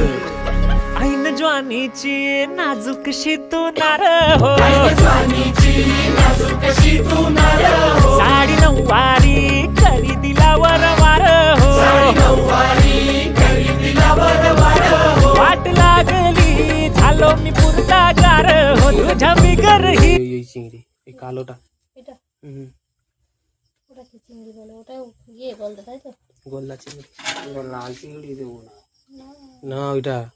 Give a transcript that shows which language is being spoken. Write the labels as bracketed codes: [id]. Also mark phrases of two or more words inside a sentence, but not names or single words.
[mr] ऐन ज्वानीची नाजूकशी तू नार हो साडी नऊवारी करी दिला वरवार हो वाट लागली झालो मी पुरतागार हो तुझ्या बिगर ही [bn] চিংড়ি এই কালোটা এটা হুম ওটা কি চিংড়ি বলে ওটা ইয়ে গলদা তাই তো গোল্লা চিংড়ি লাল চিংড়ি দেবো না না ওইটা